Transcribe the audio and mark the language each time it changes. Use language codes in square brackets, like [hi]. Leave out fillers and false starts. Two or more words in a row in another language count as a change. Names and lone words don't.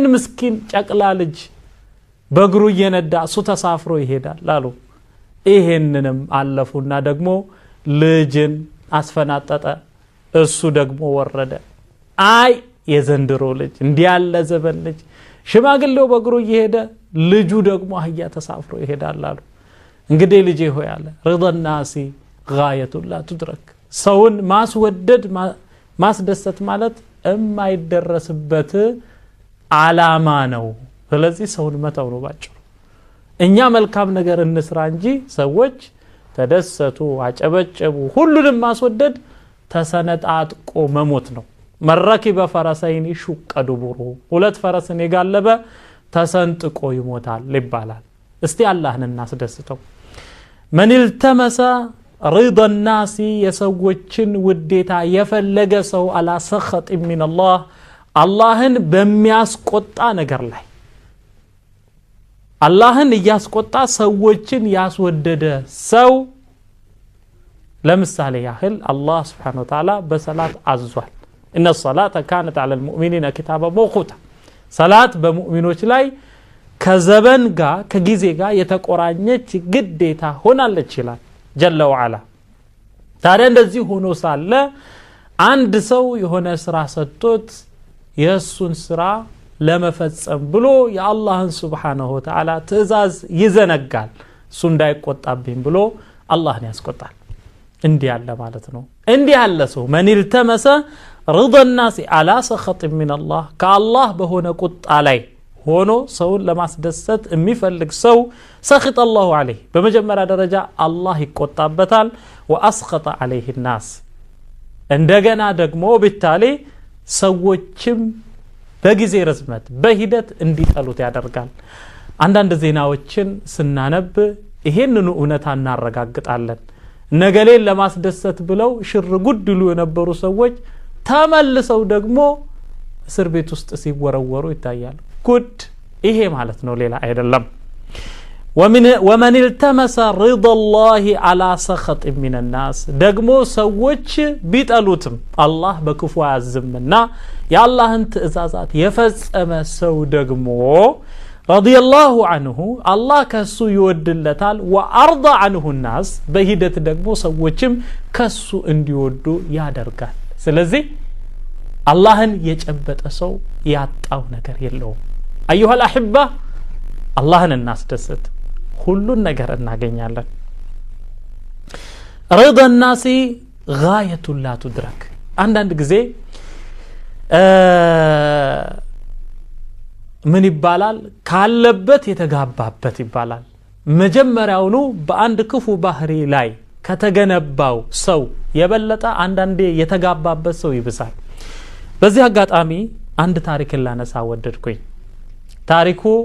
[am] ምስኪን ጨቅላ ልጅ በእግሩ እየነዳ እሱ ተሳፍሮ ይሄዳል አሉ። ይሄንንም አለፉና ደግሞ ልጅን አስፈናጠጠ፣ እሱ ደግሞ ወረደ። አይ የዘንድሮ ልጅ እንዲያለ ዘበን ልጅ ሽማግሌው በእግሩ እየሄደ ልጁ ደግሞ አህያ ተሳፍሮ ይሄዳል አሉ። እንግዲህ ልጄ ሆይ አለ [ar] رضا الناس غاية لا تدرك። [am] ሰውን ማስወደድ ማስደሰት ማለት የማይደረስበት ዓላማ ነው። ስለዚህ ሰውን መተው ነው ባጭሩ። እኛ መልካም ነገር እንስራ እንጂ ሰዎች ተደሰቱ አጨበጨቡ ሁሉንም ማስወደድ ተሰነጣጥቆ መሞት ነው። [ar] من ركب فرسين شق دبره [am] ሁለት ፈረስን የጋለበ ተሰንጥቆ ይሞታል ይባላል። እስቲ አላህን እናስደስተው። [ar] من التمس رضا الناس [am] የሰዎችን ውዴታ የፈለገ ሰው [ar] على سخط من الله [am] አላህን በሚያስቆጣ ነገር ላይ አላህን ያስቆጣ ሰዎችን ያስወደደ ሰው ለምሳሌ ያህል አላህ [ar] سبحانه وتعالى [am] በሰላት አዟል። [ar] ان الصلاه كانت على المؤمنين كتابا موقوتا [am] ሰላት በሙእሚኖች ላይ ከዘበን ጋር ከጊዜ ጋር የተቆራኘች ግዴታ ሆናለች ይላል [ar] جل وعلا። [am] ታዲያ እንደዚህ ሆኖ ሳለ አንድ ሰው የሆነ ስራ ሰጥቶት የሱን ስራ ለመፈጸም ብሎ የአላህን [ar] سبحانه وتعالى [am] ትእዛዝ ይዘነጋል። እሱ እንዳይቆጣብኝ ብሎ አላህን ያስቆጣል እንዲህ ያለ ማለት ነው እንዲህ ያለ ሰው [ar] من التمس رضا الناس على سخط من الله [am] ከአላህ በሆነ ቁጣ ላይ ሆኖ ሰውን ለማስደሰት የሚፈልግ ሰው [ar] سخط الله عليه [am] በመጀመሪያ ደረጃ አላህ ይቆጣበታል [ar] واسخط عليه الناس [am] እንደገና ደግሞ በታሌ ሰዎችም በጊዜ ርዝመት በሂደት እንዲጠሉት ያደርጋል አንዳንድ ዜናዎችን ስናነብ ይሄንኑ እውነታ እናረጋግጣለን ነገሌን ለማስደሰት ብለው ሽር ጉድሉ የነበሩ ሰዎች ተመልሰው ደግሞ እስር ቤት ውስጥ ሲወረወሩ ይታያል ጉድ ይሄ ማለት ነው ሌላ አይደለም [ar] ومن التمس رضا الله على سخط من الناس [am] ደግሞ ሰዎች ቢጠሉትም አላህ በክፉ ያዝምና የአላህን ትእዛዛት የፈጸመ ሰው ደግሞ [ar] رضي الله عنه [am] الله ከሱ ይወድለታል [ar] وارضى عنه الناس [am] በሂደት ደግሞ ሰዎችም ከሱ እንዲወዱ ያደርጋል ስለዚህ አላህን የጨበጠ ሰው ያጣው ነገር የለውም [ar] ايها الاحبه [am] አላህን እናስደስት ሁሉን ነገር እናገኛለን [ar] رضا الناس غايه لا تدرك [am] አንዳንድ ጊዜ ምን ይባላል ካለበት የተጋባበት ይባላል መጀመሪያውኑ በአንድ ክፉ ባህሪ ላይ ከተገነባው ሰው የበለጠ አንዳንዴ የተጋባበት ሰው ይብሳል በዚህ አጋጣሚ አንድ ታሪክ ላነሳ ወደድኩኝ ታሪኩ